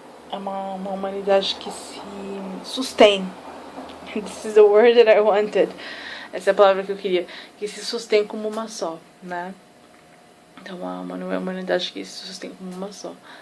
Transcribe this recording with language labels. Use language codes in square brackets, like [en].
[pt] É uma humanidade que se sustém. [en] This is the word that I wanted. [pt] Essa é a palavra que eu queria. Que se sustém como uma só, né? Então é uma humanidade que se sustém como uma só.